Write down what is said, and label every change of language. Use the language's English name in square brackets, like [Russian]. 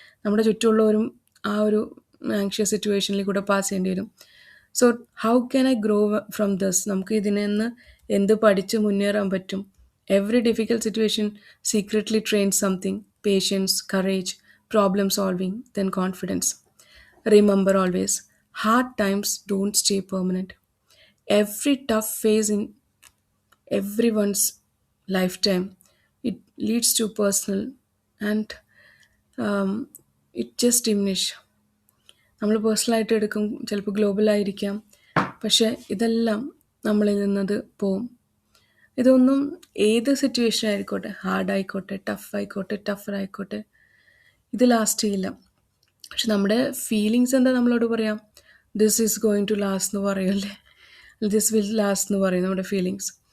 [Malayalam] നമ്മുടെ ചുറ്റുമുള്ളവരും ആ ഒരു ആങ്ഷ്യസ് സിറ്റുവേഷനിൽ കൂടെ പാസ് ചെയ്യേണ്ടി വരും. [English] So how can I grow from this? [Malayalam] നമുക്ക് ഇതിൽ നിന്ന് എന്ത് പഠിച്ച് മുന്നേറാൻ പറ്റും? [English] Every difficult situation secretly train something. Patience, courage, problem solving, then confidence. Remember always, hard times don't stay permanent. Every tough phase in everyone's lifetime, it leads to personal and um, it just diminish. [Malayalam] നമ്മൾ പേഴ്സണലായിട്ട് എടുക്കും, ചിലപ്പോൾ ഗ്ലോബലായിരിക്കാം, പക്ഷേ ഇതെല്ലാം നമ്മളിൽ നിന്നത് പോവും. ഇതൊന്നും ഏത് സിറ്റുവേഷൻ ആയിക്കോട്ടെ, ഹാർഡായിക്കോട്ടെ, ടഫറായിക്കോട്ടെ, ഇത് ലാസ്റ്റ് ചെയ്യില്ല. പക്ഷെ നമ്മുടെ ഫീലിങ്സ് എന്താ നമ്മളോട് പറയാം? [English] this is going to last [Malayalam] എന്ന് പറയുമല്ലേ, [English] this will last [Malayalam] എന്ന് പറയും നമ്മുടെ ഫീലിങ്സ്.